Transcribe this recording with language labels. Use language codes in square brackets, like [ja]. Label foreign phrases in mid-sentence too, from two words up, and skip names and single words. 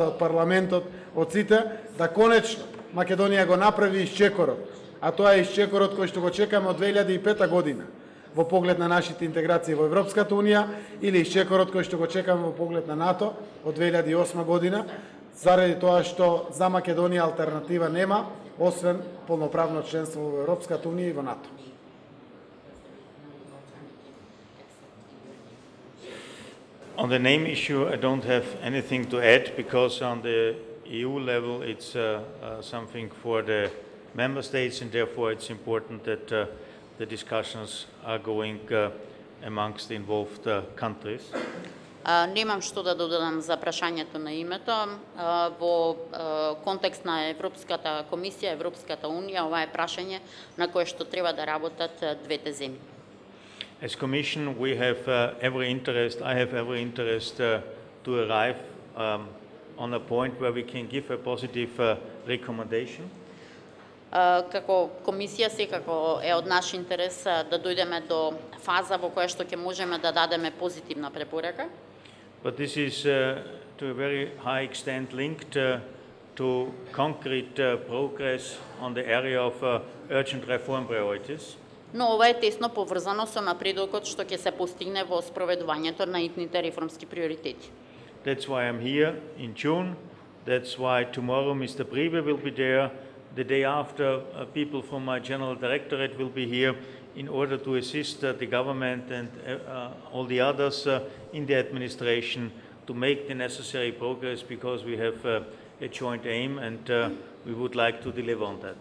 [mk] од парламентот, од сите, да конечно Македонија го направи исчекорот, а тоа е исчекорот кој што го чекаме од 2005 година во поглед на нашите интеграции во Европската унија или исчекорот кој што го чекаме во поглед на НАТО од 2008 година, заради тоа што за Македонија алтернатива нема, освен полноправно членство во Европската унија и во НАТО. [en] On the name issue, I don't have anything to add because on the EU level it's something for the member states and therefore it's important that the discussions are going amongst the involved countries. [mk] Немам што да додадам за прашањето на името. Во контекст на Европската комисија, Европската унија, ова е прашање на кое што треба да работат двете земји. [en] As Commission, we have every interest, I have every interest to arrive on a point where we can give a positive recommendation. [mk] Како комисија секако е од наш интерес да дојдеме до фаза во која што ќе можеме да дадеме позитивна препорака. [en] But this is to a very high extent linked to concrete progress on the area of urgent reform priorities. [mk] Но ова е тесно поврзано со напредокот што ќе се постигне во спроведувањето на итните реформски приоритети. [en] That's why I'm here in June. That's why tomorrow Mr. Priebe will be there. The day after, people from my General Directorate will be here in order to assist the government and all the others in the administration to make the necessary progress because we have a joint aim and we would like to deliver on that.